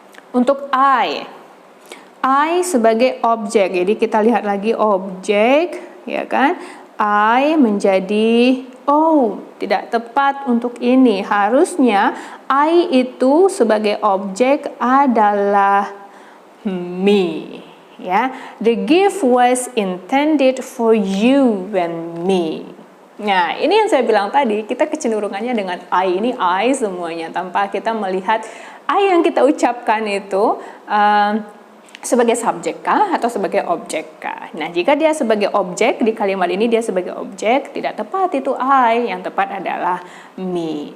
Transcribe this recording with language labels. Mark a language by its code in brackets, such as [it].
[id] Untuk I sebagai objek. Jadi kita lihat lagi objek, ya kan? I menjadi tidak tepat untuk ini. Harusnya I itu sebagai objek adalah me, ya. [en] The gift was intended for you and me. [id] Nah, ini yang saya bilang tadi, kita kecenderungannya dengan I, ini I semuanya, tanpa kita melihat I yang kita ucapkan itu sebagai subjek kah atau sebagai objek kah. Nah, jika dia sebagai objek, di kalimat ini dia sebagai objek, tidak tepat itu I, yang tepat adalah me.